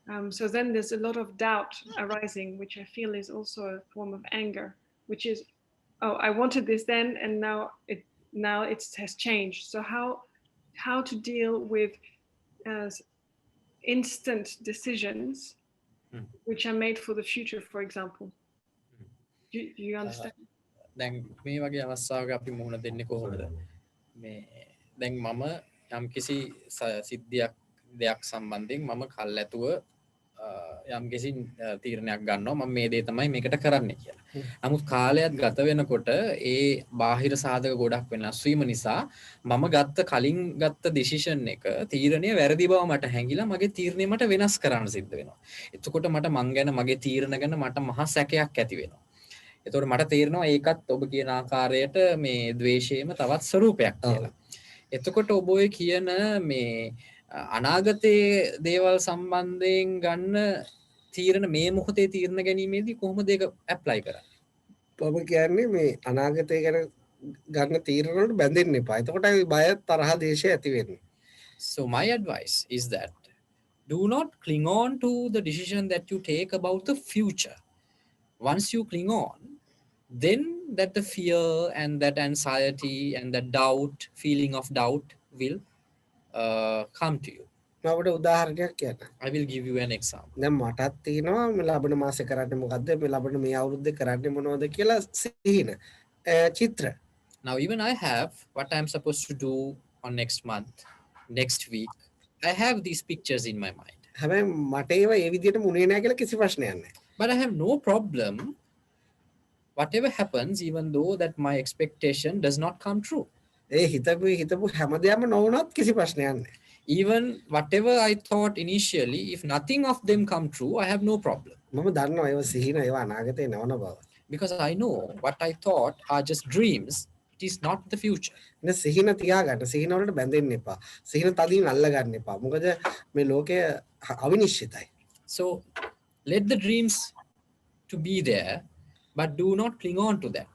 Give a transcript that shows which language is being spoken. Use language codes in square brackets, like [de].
[en] So then there's a lot of doubt arising, which I feel is also a form of anger, which is, oh, I wanted this then, and now it has changed. So how to deal with instant decisions which are made for the future, for example. Do you understand? [si] දැන් මේ වගේ අවස්ථාවක අපි මුහුණ දෙන්නේ කොහොමද? මේ දැන් මම යම්කිසි සිද්ධියක් දෙයක් සම්බන්ධයෙන් මම කල්ැතුව යම්කිසි තීරණයක් ගන්නවා මම මේ දේ තමයි මේකට කරන්න කියලා. නමුත් කාලයක් ගත වෙනකොට ඒ බාහිර සාධක ගොඩක් වෙනස් වීම නිසා මම කලින් ගත්ත ඩිසිෂන් එක තීරණය වැරදි බව මට හැඟිලා මගේ තීරණය මට වෙනස් කරන්න සිද්ධ වෙනවා. එතකොට මට මං ගැන මගේ තීරණ ගැන මට මහා සැකයක් ඇති වෙනවා. එතකොට මට තේරෙනවා ඒකත් ඔබ කියන ආකාරයට මේ ද්වේෂයේම තවත් ස්වරූපයක් කියලා. එතකොට ඔබ ඔය කියන මේ අනාගතයේ දේවල් සම්බන්ධයෙන් ගන්න තීරණ මේ මොහොතේ තීරණ ගැනීමේදී කොහොමද ඒක ඇප්ලයි කරන්නේ? ඔබ කියන්නේ මේ අනාගතය ගැන ගන්න තීරණ වලට බැඳෙන්න එපා. එතකොටයි බය තරහ දේශය ඇති වෙන්නේ. [en] So my advice is that do not cling on to the decision that you take about the future. Once you cling on, then that the fear and that anxiety and that doubt, feeling of doubt will come to you. [si] මම ඔබට උදාහරණයක් කියන්න. [en] I will give you an example. [si] දැන් මටත් තියෙනවා මේ ලබන මාසේ කරන්නේ මොකද්ද? මේ ලබන මේ අවුරුද්දේ කරන්නේ මොනවද කියලා සිහින චිත්‍ර. [en] Now even I have what I'm supposed to do on next month, next week. I have these pictures in my mind. [si] හැබැයි මට ඒවා ඒ විදිහට මුනේ නැහැ කියලා කිසි ප්‍රශ්නයක් නැහැ. [en] But I have no problem whatever happens, even though that my expectation does not come true. [si] ඒ හිතපු හැමදේම නොවුනත් කිසි ප්‍රශ්නයක් නැහැ. [en] Even whatever I thought initially, if nothing of them come true, I have no problem. [si] මම දන්නවා ඒවා සිහින ඒවා අනාගතේ නවන බව. [en] Because I know what I thought are just dreams. It is not the future. [si] ඉතින් සිහින තියාගන්න. සිහින වලට බැඳෙන්න එපා. සිහින තදින් අල්ල ගන්න එපා. මොකද මේ ලෝකය අවිනිශ්චිතයි. [en] So let the dreams to be there, but do not cling on to that.